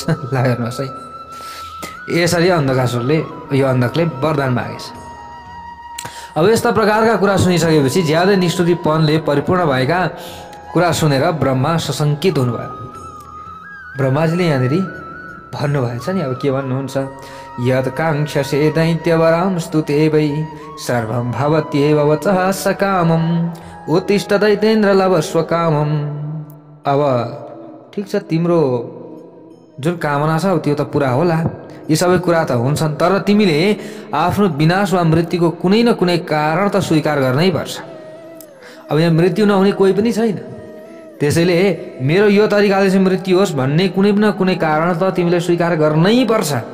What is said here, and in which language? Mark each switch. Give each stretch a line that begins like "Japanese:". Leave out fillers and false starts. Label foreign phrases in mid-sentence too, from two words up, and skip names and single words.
Nepali: ल हेर्नुहोस् है, यसरी यो अन्धकले वरदान मागेछ। अब यस्ता प्रकारका कुरा सुनिसकेपछि ज्यादै निष्ठुरीपनले परिपूर्ण भएका कुरा सुनेर ब्रह्मा सशङ्कित हुनुभयो। ब्रह्माजीले यहाँनिर भन्नुभएछ नि, अब के भन्नुहुन्छ,
Sanskrit: यत् काङ्क्षसे दैत्यवरां स्तुते वै सर्वं भवत्येव वचः सकामम् उत्तिष्ठ दैतेन्द्र लभस्व कामम्।
Nepali: अब ठिक छ, तिम्रो जुन कामना छ त्यो त पुरा होला, यी सबै कुरा त हुन्छन्, तर तिमीले आफ्नो विनाश वा मृत्युको कुनै न कुनै कारण त स्वीकार गर्नै पर्छ। अब यहाँ मृत्यु नहुने कोही पनि छैन, त्यसैले मेरो यो तरिकाले चाहिँ मृत्यु होस् भन्ने कुनै न कुनै कारण त तिमीले स्वीकार गर्नै पर्छ।